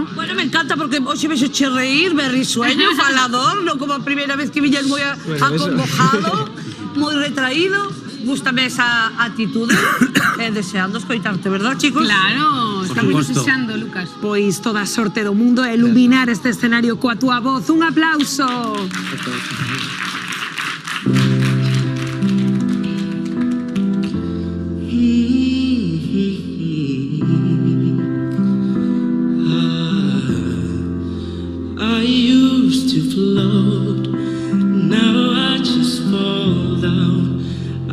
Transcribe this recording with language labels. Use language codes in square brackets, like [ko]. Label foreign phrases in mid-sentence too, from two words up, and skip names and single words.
[gl] me encanta porque hoxe vexo che reír, me risueño, falador, non como a primeira vez que viñas moi acongojado, moi retraído. Gústame esa actitude. Deseando escoitarte, verdad, chicos? Claro, estamos deseando, Lucas. Pois toda a sorte do mundo e iluminar este escenario coa túa voz. Un aplauso. [en] I used to float, now I just fall down.